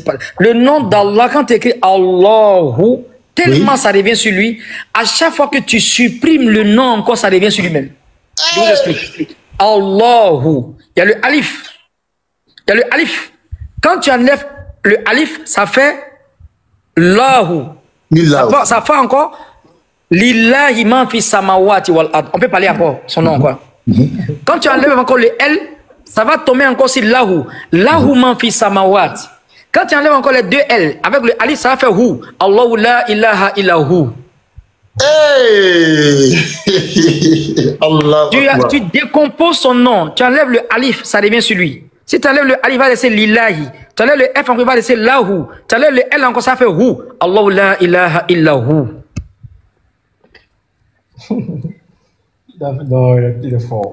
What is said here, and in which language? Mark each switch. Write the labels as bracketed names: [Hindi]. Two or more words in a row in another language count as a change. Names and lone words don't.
[French] Le nom d'Allah, quand tu écris Allahu, tellement ça revient sur lui, à chaque fois que tu supprimes le nom encore, ça revient sur lui-même. Je vous explique. Allahu. Il y a le alif. Il y a le alif. Quand tu enlèves le alif, ça fait Lahu. Ça fait encore [Arabic] لله من في السماوات والأرض. [French] On peut parler encore son nom encore. Quand tu enlèves encore le L, ça va tomber encore sur Lahu. [Arabic] له من في السماوات. [French] Quand tu enlèves encore les deux L, avec le alif, ça va faire Hu. [Arabic] الله لا إله إلا هو. Hey. Allah. [French] Tu décomposes son nom, tu enlèves le alif, ça revient sur lui. Si tu enlèves le alif, il va laisser Lillahi. Tu enlèves le F, il va laisser Lahu. Tu enlèves le L encore, ça fait Hu. [Arabic] الله لا إله إلا هو. [French] Non, il est fort.